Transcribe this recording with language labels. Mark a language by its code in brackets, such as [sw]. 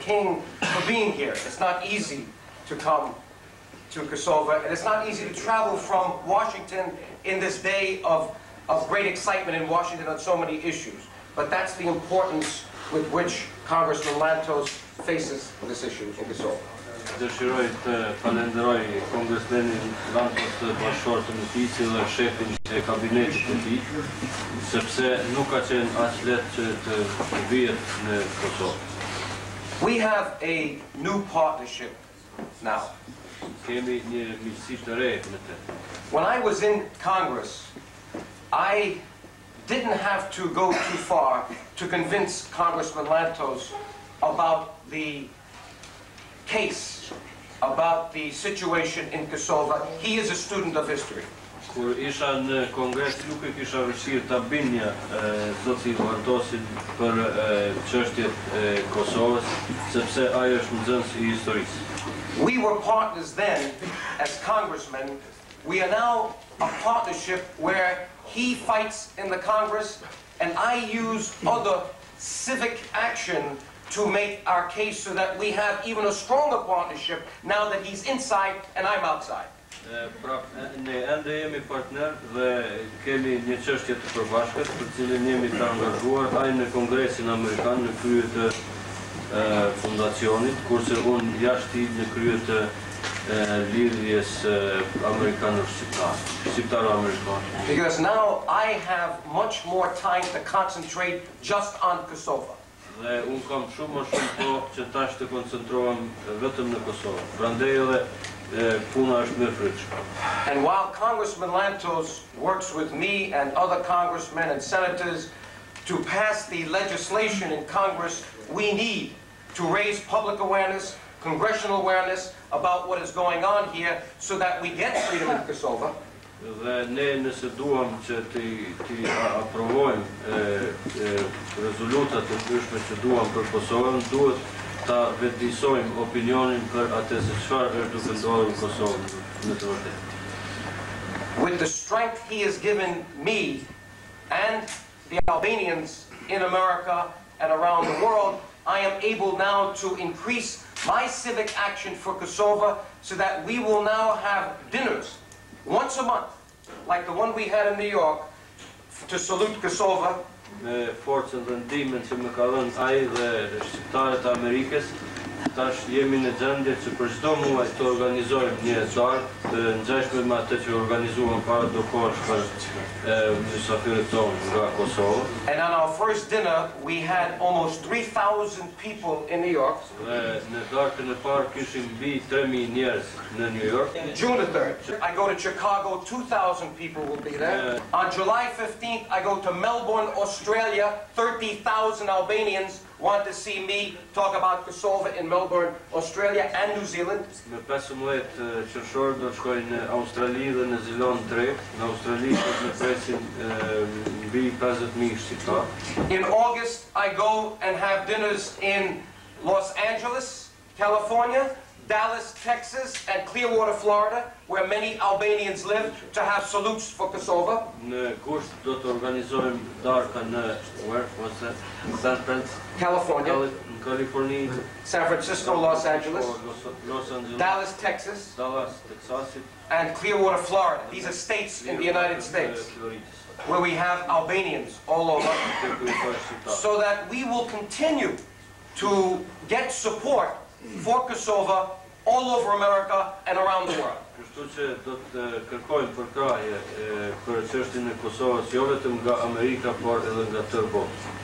[en] King, for being here. It's not easy to come to Kosova, and it's not easy to travel from Washington in this day of great excitement in Washington on so many issues. But that's the importance with which Congressman Lantos faces this issue in Kosova. [sq] Dëshiroj të falenderoj Kongresmenin Lantos të bashkëshortën e tij, si dhe shefin e kabinetit të tij, sepse nuk ka qenë aq lehtë që të vihet në Kosovë. [en] We have a new partnership now. [sq] Kemi një miqësi të re me të. [en] When I was in Congress, I didn't have to go too far to convince Congressman Lantos about the case, about the situation in Kosova. He is a student of history. [sq] Kur isha në Kongres, nuk e kisha vështirë ta binja zoti Lantosin për çështjet e Kosovës, sepse ai është nxënës I historisë. [en] We were partners then as congressmen. We are now a partnership where he fights in the Congress and I use other civic action to make our case so that we have even a stronger partnership now that he's inside and I'm outside. [sq] Ne ende jemi partner dhe kemi një çështje të përbashkët për cilën jemi të angazhuar, ai në Kongresin Amerikan në krye të fundacionit, kurse unë jashtë në krye të lidhjes shqiptaro-amerikane. [en] Because now I have much more time to concentrate just on Kosova. [sq] Dhe unë kam shumë më shumë kohë që tash të koncentrohem vetëm në Kosovë. Prandaj edhe puna është më frytshme. [en] And while Congressman Lantos works with me and other congressmen and senators to pass the legislation in Congress, we need to raise public awareness, congressional awareness about what is going on here so that we get freedom in Kosova. [sq] Dhe ne nëse duam që të aprovojmë rezolutat të ndryshme që duam për Kosovën, duhet ta vetëdijsojmë opinionin për atë se çfarë është duke ndodhur në Kosovë në të vërtetë. [en] With the strength he has given me and the Albanians in America and around the world, I am able now to increase my civic action for Kosova so that we will now have dinners once a month, like the one we had in New York, to salute Kosova. [sq] Me forcën dhe ndihmën që më ka dhënë ai dhe shqiptarët e Amerikës, tash jemi në gjendje që për çdo muaj të organizojmë një darkë të ngjashme me atë që organizuam para do kohësh për mysafirët tonë nga Kosova. [en] And on our first dinner, we had almost 3,000 people in New York. [sq] Dhe në darkën e parë kishim mbi 3,000 njerëz në New York. [en] June the 3rd, I go to Chicago, 2,000 people will be there. On July 15th, I go to Melbourne, Australia, 30,000 Albanians want to see me talk about Kosova in Melbourne, Australia and New Zealand. [sq] Me 15 qershor do shkoj në Australi dhe në Zeland 3. Në Australi do të presin mbi 50,000 shqiptar. [en] In August, I go and have dinners in Los Angeles, California, Dallas, Texas, and Clearwater, Florida, where many Albanians live, to have salutes for Kosova. [sq] Në gusht do të organizojmë darka në [en] where was that? San Francisco, California, [sq] në Kaliforni, [en] San Francisco, Los Angeles, Los Angeles, Dallas, Texas, Dallas, Texas, and Clearwater, Florida. These are states in the United States where we have Albanians all over, so that we will continue to get support for Kosova all over America and around the world. [sq] Kështu që do të kërkojmë përkrahje për çështjen e Kosovës jo vetëm nga Amerika, por edhe nga tërë botë.